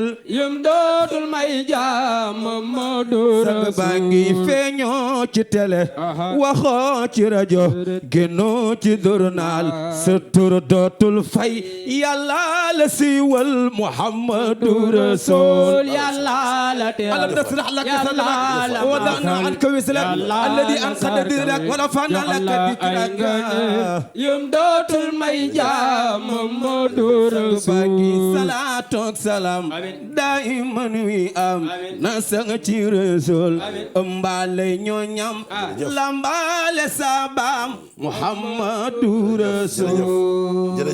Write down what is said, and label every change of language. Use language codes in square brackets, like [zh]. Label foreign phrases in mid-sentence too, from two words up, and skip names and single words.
[wo] yum dootul may jaam Muhammadu sang Rasul baa ngi feeñoo ci télé waxoo ci rajo génnoo ci journal sa tur dootul fay Yàlla la siiwal Muhammadu Rasul Yàlla la teral [ar] ألم نشرح لك صدرك ووضعنا عنك وزرك الذي أنقض ظهرك ورفعنا لك ذكرك [wo] yum dootul may jaam Muhammadu Rasul bagi salaatu ak salaam daiman wi am na sang ci Rasul mbaale ñoñam lambaale sabaam Muhammadu Rasul